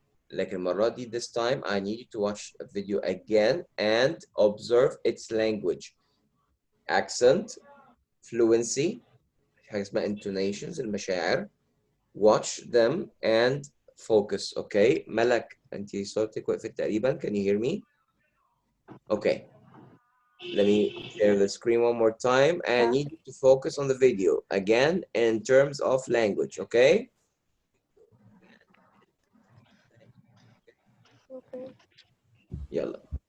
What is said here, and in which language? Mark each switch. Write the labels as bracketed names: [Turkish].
[Arabic] لكن المرة دي [English] this time I need you to watch a video again and observe its language. Accent, fluency, [Arabic] حاجة اسمها [English] intonations, [Arabic] المشاعر. [English] Watch them and focus, okay? [Arabic] ملك, انت صوتك وقفت تقريبا. [English] Can you hear me? Okay. Let me share the screen one more time and need you to focus on the video again in terms of language, okay? Okay. [Arabic] يلا.